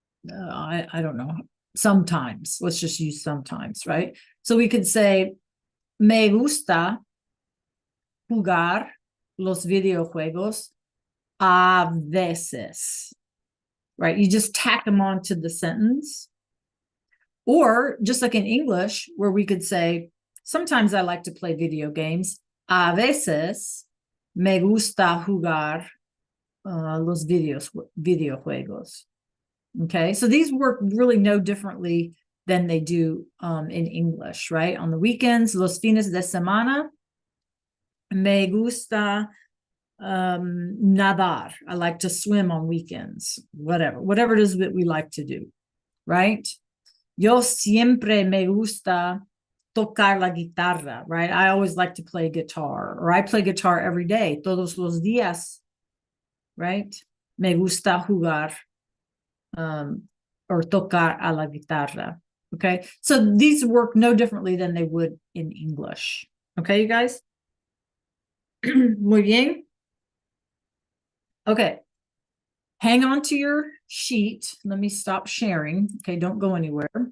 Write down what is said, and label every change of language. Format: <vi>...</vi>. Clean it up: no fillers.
<en>I don't know. Sometimes, let's just use sometimes, right? So we could say,</en> <es>me gusta jugar los videojuegos a veces,</es> <en>right? You just tack them onto the sentence. Or just like in English, where we could say, sometimes I like to play video games.</en> <es>A veces me gusta jugar los videojuegos.</es> <en>Okay, so these work really no differently than they do in English, right? On the weekends,</en> <es>los fines de semana, me gusta nadar.</es> <en>I like to swim on weekends, whatever it is that we like to do, right?</en> <es>Yo siempre me gusta tocar la guitarra,</es> <en>right? I always like to play guitar, or I play guitar every day,</en> <es>todos los días,</es> <en>right?</en> <es>Me gusta jugar um, or tocar a la guitarra.</es> <en>Okay, so these work no differently than they would in English. Okay, you guys?</en> <es>Muy bien.</es> <en>Okay, hang on to your sheet. Let me stop sharing. Okay, don't go anywhere.</en>